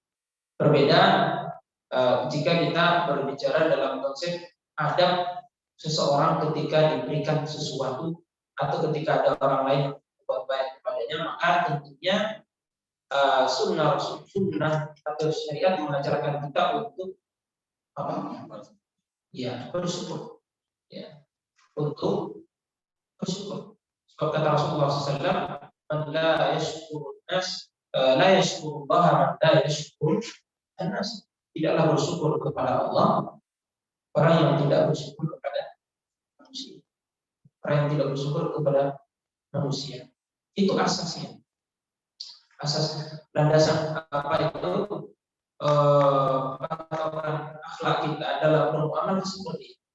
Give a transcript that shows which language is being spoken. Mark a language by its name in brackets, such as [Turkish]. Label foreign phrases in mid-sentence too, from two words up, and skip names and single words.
[Indonesian] Berbeda jika kita berbicara dalam konsep adab seseorang ketika diberikan sesuatu atau ketika ada orang lain yang berbuat baik kepadanya, maka tentunya sunnah atau syariat mengajarkan kita untuk apa? Ya, bersyukur. Ya, untuk bersyukur. Sebab kata Rasulullah SAW, [Arabic] "من لا يشكر الناس لا يشكر الله من لا يشكر الناس." [Indonesian] Tidaklah bersyukur kepada Allah orang yang tidak bersyukur kepada manusia. Orang yang tidak bersyukur kepada manusia. Itu asasnya. Asas landasan apa itu? Patokan akhlak kita dalam bermuamalah seperti itu.